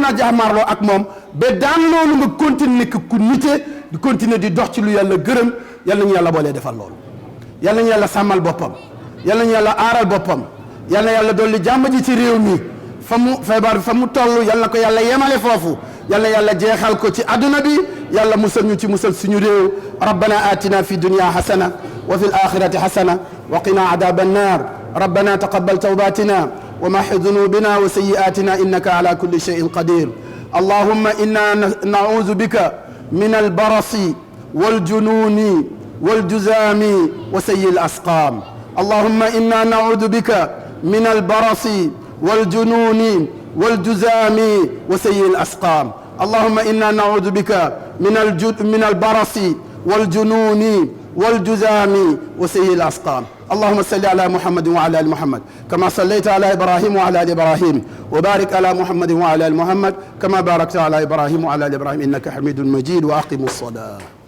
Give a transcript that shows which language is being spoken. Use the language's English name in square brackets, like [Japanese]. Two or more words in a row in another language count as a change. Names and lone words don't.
[Wolof] na jaamarloo ak moom ba daan loolu nga continuer nekk ku nite di continuer di dox ci lu yàlla gërëm yal nañu yàlla boolee defal loolu yal nañu yàlla sàmmal boppam yal nañu yàlla aaral boppam yal na yàlla dolli jàmm ji ci réew mi fa mu feebar fa mu toll yal na ko yàlla yemale foofu yal na yàlla jeexal ko ci adduna bi yàlla musal ñu ci musal suñu réew [Arabic] ربنا آتنا في الدنيا حسنة وفي الآخرة حسنة وقنا عذاب النار ربنا تقبل توبتنا وامح ذنوبنا و سيئاتنا إنك على كل شيء قدير اللهم إنا نعوذ بك من البرص والجنون والجذام وسيئ الأسقام اللهم إنا نعوذ بك من البرص والجنون والجزام وسيء الأسقام اللهم إنا نعوذ بك من البرص والجنون والجزام وسيء الأسقام اللهم صل على محمد وعلى آل محمد كما صليت على إبراهيم وعلى آل إبراهيم وبارك على محمد وعلى آل محمد كما باركت على إبراهيم وعلى آل إبراهيم إنك حميد مجيد وأقم الصلاة